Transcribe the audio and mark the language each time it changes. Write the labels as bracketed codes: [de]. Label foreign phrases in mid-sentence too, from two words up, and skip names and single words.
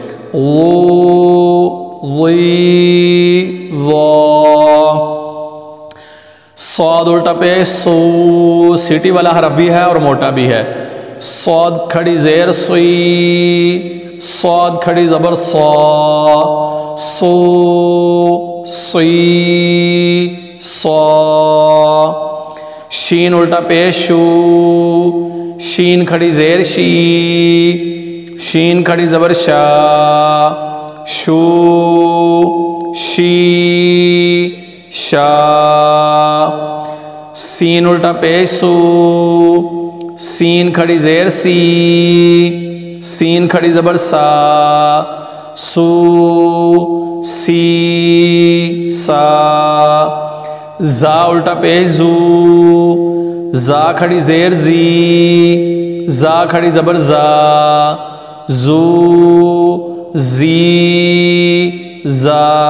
[ur] وی ضا، صاد الٹا پیش سو، سیٹی والا حرف بھی ہے اور موٹا بھی ہے، صاد کھڑی زیر سوئی، صاد کھڑی زبر صا، سو سوئی صا، شین الٹا پیش شو، شین کھڑی زیر شی، شین کھڑی زبر شا، شو، شی، شا۔ سین الٹا پیش سو، سین کھڑی زیر سی، سین کھڑی زبر سا، سو، سی، سا۔ زا الٹا پیش زو، زا کھڑی زیر زی، زا کھڑی زبر زا، زو، زی، زا۔